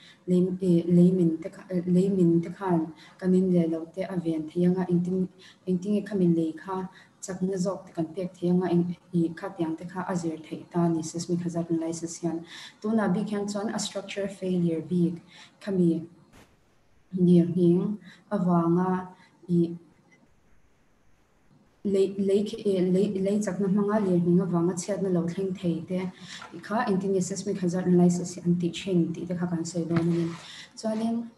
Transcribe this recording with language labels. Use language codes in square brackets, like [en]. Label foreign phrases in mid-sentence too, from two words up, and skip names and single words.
[lus] leimin te khan kan in le lo te aven theyanga engtinge khamin le kha chakna zok kan pek theyanga kha tiang te kha azir thei ta ni [en] seismic hazard analysis [lus] hian tuna big hian chuan a [en] structure failure [lus] big khami lir ning awanga lei chakna manga lir ning awanga chiat na lo thleng thei te kha engtinge [en] seismic hazard analysis [lus] anti chen ti te kha kan sei do ni chuanin